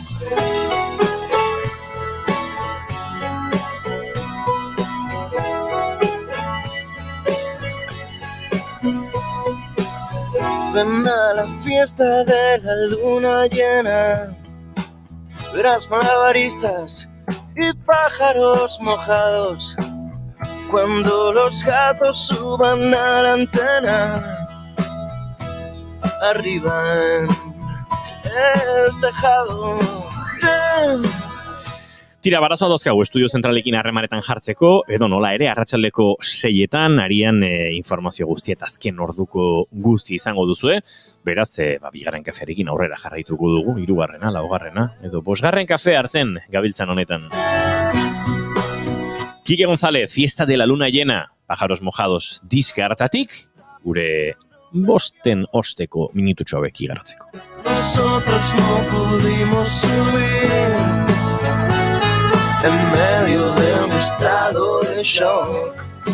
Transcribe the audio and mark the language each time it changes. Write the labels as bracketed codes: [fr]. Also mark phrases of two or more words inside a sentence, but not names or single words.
[es] Ven a la fiesta de la luna llena, verás malabaristas y pájaros mojados. Cuando los gatos suban a la antena, arriba en el tejado. [eu] Tira, barazoa dauzkagu estudio zentralekin harremanetan jartzeko, edo nola ere, arratsaldeko 6etan arian informazio guztiet azken orduko guzti izango duzue, beraz, bigarren kafearekin aurrera jarraituko dugu, 3., 4. edo 5. kafe hartzen gabiltzan honetan. Kike González, Fiesta de la Luna Llena, Pájaros Mojados diska hartatik, gure 5 osteko minututxo hauek igarotzeko. [es] Nosotros no pudimos subir en medio de un estado de shock.